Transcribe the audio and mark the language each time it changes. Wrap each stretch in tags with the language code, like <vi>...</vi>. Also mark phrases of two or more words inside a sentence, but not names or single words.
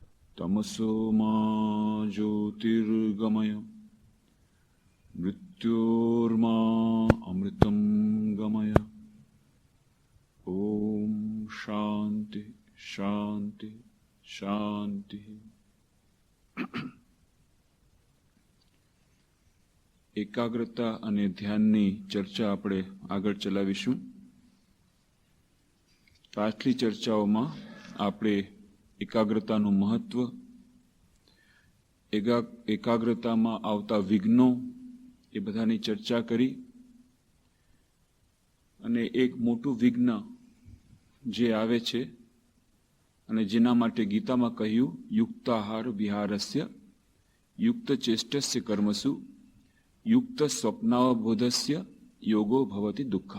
<sa>तमसो मा ज्योतिर्गमय मृत्योर्मा अमृतं गमय। ओम शांति शांति शांति।</sa> <gu>एकाग्रता અને ધ્યાનની ચર્ચા આપણે આગળ ચલાવીશું। પાછલી ચર્ચાઓમાં આપણે એકાગ્રતાનું મહત્વ, એકાગ્રતામાં આવતા વિઘ્નો એ બધાની ચર્ચા કરી અને એક મોટું વિઘ્ન જે આવે છે અને જેના માટે ગીતામાં કહ્યું</gu> <sa>युक्ताहार विहारस्य युक्त चेष्टस्य कर्मसु युक्त स्वप्नावबोधस्य योगो भवति दुःखः।</sa>